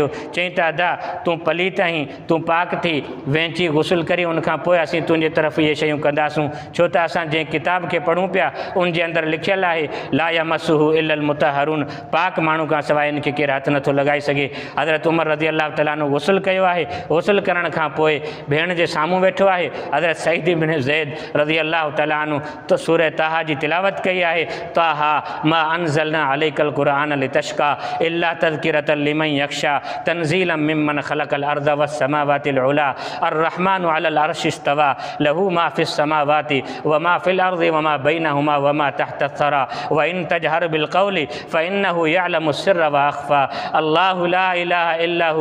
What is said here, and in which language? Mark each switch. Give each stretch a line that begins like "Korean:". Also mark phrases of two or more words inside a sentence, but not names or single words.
Sindhi: चईं त अदा तूं पलीत आहीं, तूं पाक थी वेंची गुसुल करी उनखां पोइ असीं तुंहिंजे तरफ़ इहे शयूं कंदासूं, छो त असां जंहिं किताब खे पढ़ूं पिया उनजे अंदरि लिखियलु आहे
Arabic: لا يمسه إلا المطهرون,
Sindhi: पाक माण्हू खां सवाइ इनखे केरु हथु नथो लॻाए सघे। हज़रत उमर
Arabic: رضي الله تعالى عنه
Sindhi: गुसुल कयो आहे। गुसुल करण खां पोइ भेण जे साम्हूं वेठो आहे हज़रत सईद इब्न ज़ैद
Arabic: رضي الله تعالى عنه
Sindhi: त सूरह ताहा जी तिलावत कई आहे,
Arabic: طه ما أنزلنا عليك القرآن لتشقى إلا تذكرة لمن يخشى تنزيلا ممن خلق الأرض والسماوات العلى الرحمن على العرش استوى له ما في السماوات وما في الأرض وما بينهما وما تحت الثرى وإن تجهر بالقول فإنه يعلم السر وأخفى الله لا إله إلا هو